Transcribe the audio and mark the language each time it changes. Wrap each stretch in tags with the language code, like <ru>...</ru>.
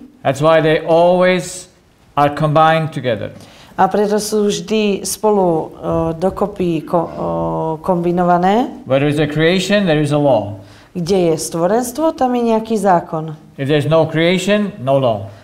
<en>That's why they always are combined together.</en> <sk>A preto sú vždy spolu dokopy kombinované.</sk> <en>Where there is a creation, there is a law.</en> <sk>Kde je stvorenstvo, tam je nejaký zákon.</sk> <en>If there is no creation, no law.</en>